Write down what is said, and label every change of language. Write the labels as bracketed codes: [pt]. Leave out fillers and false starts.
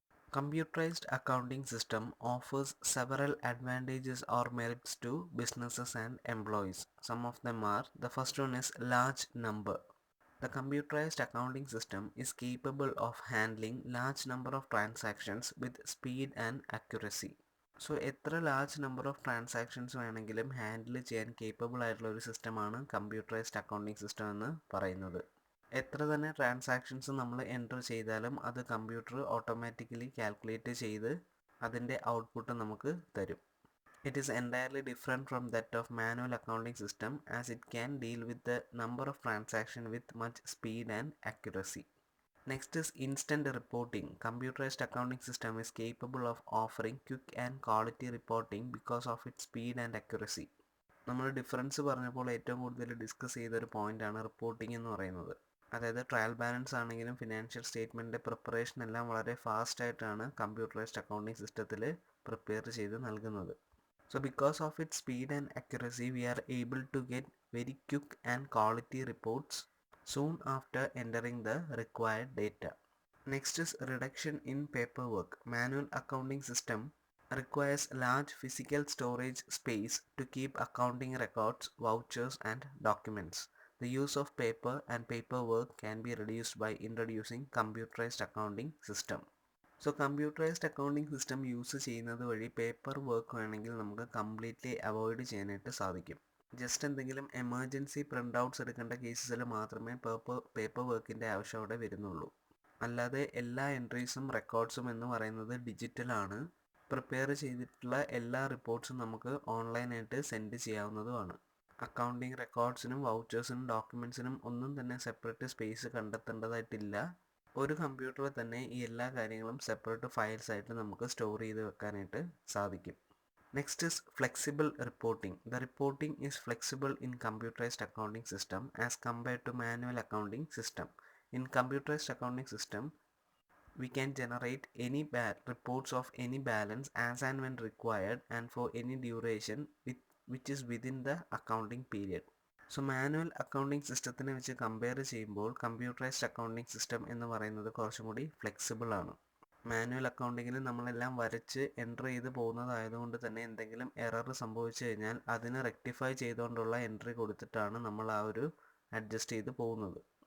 [en] Computerized accounting system offers several advantages or merits to businesses and employees. Some of them are, the first one is large number. The computerized accounting system is capable of handling large number of transactions with speed and accuracy. [ml] So എത്ര large number of transactions വേണമെങ്കിലും handle ചെയ്യാൻ capable ആയിട്ടുള്ള ഒരു സിസ്റ്റമാണ് computerised accounting system എന്ന് പറയുന്നത്. എത്ര തന്നെ ട്രാൻസാക്ഷൻസ് നമ്മൾ എൻ്റർ ചെയ്താലും അത് കമ്പ്യൂട്ടർ ഓട്ടോമാറ്റിക്കലി കാൽക്കുലേറ്റ് ചെയ്ത് അതിൻ്റെ ഔട്ട്പുട്ട് നമുക്ക് തരും. [en] It is entirely different from that of manual accounting system as it can deal with the number of transactions with much speed and accuracy. Next is instant reporting. Computerized accounting system is capable of offering quick and quality reporting because of its speed and accuracy. [ml] നമ്മൾ difference പറഞ്ഞപ്പോൾ ഏറ്റവും കൂടുതൽ discuss ചെയ്തൊരു പോയിൻ്റാണ് reporting എന്ന് പറയുന്നത്. അതായത് trial balance ആണെങ്കിലും ഫിനാൻഷ്യൽ സ്റ്റേറ്റ്മെൻറ്റിൻ്റെ പ്രിപ്പറേഷൻ എല്ലാം വളരെ ഫാസ്റ്റായിട്ടാണ് കമ്പ്യൂട്ടറൈസ്ഡ് അക്കൗണ്ടിങ് സിസ്റ്റത്തിൽ പ്രിപ്പയർ ചെയ്ത് നൽകുന്നത്. [en] So because of its speed and accuracy, we are able to get very quick and quality reports soon after entering the required data. Next is reduction in paperwork. Manual accounting system requires large physical storage space to keep accounting records, vouchers and documents. The use of paper and paperwork can be reduced by introducing computerized accounting system. [ml] So computerised accounting system use ചെയ്യുന്നത് വഴി paper work വേണമെങ്കിൽ നമുക്ക് completely avoid ചെയ്യാനായിട്ട് സാധിക്കും. Just എന്തെങ്കിലും emergency print outs എടുക്കേണ്ട കേസസിൽ മാത്രമേ paper വർക്കിൻ്റെ ആവശ്യം അവിടെ വരുന്നുള്ളൂ. അല്ലാതെ എല്ലാ എൻട്രീസും റെക്കോർഡ്സും എന്ന് പറയുന്നത് ഡിജിറ്റലാണ്. പ്രിപ്പയർ ചെയ്തിട്ടുള്ള എല്ലാ റിപ്പോർട്ട്സും നമുക്ക് ഓൺലൈനായിട്ട് സെൻഡ് ചെയ്യാവുന്നതുമാണ്. അക്കൗണ്ടിങ് റെക്കോർഡ്സിനും വൗച്ചേഴ്സിനും ഡോക്യുമെൻറ്റ്സിനും ഒന്നും തന്നെ സെപ്പറേറ്റ് സ്പേസ് കണ്ടെത്തേണ്ടതായിട്ടില്ല. ഒരു കമ്പ്യൂട്ടറിൽ തന്നെ ഈ എല്ലാ കാര്യങ്ങളും സെപ്പറേറ്റ് ഫയൽസ് ആയിട്ട് നമുക്ക് സ്റ്റോർ ചെയ്ത് വെക്കാനായിട്ട് സാധിക്കും. [en] Next is flexible reporting. The reporting is flexible in computerised accounting system as compared to manual accounting system. In computerised accounting system we can generate any reports of any balance as and when required and for any duration which is within the accounting period. [ml] So manual accounting സിസ്റ്റത്തിനെ വെച്ച് compare ചെയ്യുമ്പോൾ computerised accounting system എന്ന് പറയുന്നത് കുറച്ചും കൂടി flexible ആണ്. Manual അക്കൗണ്ടിങ്ങിൽ നമ്മളെല്ലാം വരച്ച് enter ചെയ്ത് പോകുന്നതായതുകൊണ്ട് തന്നെ എന്തെങ്കിലും എറർ സംഭവിച്ചു കഴിഞ്ഞാൽ അതിന് റെക്ടിഫൈ ചെയ്തുകൊണ്ടുള്ള എൻട്രി കൊടുത്തിട്ടാണ് നമ്മൾ ആ ഒരു അഡ്ജസ്റ്റ് ചെയ്ത് പോകുന്നത്.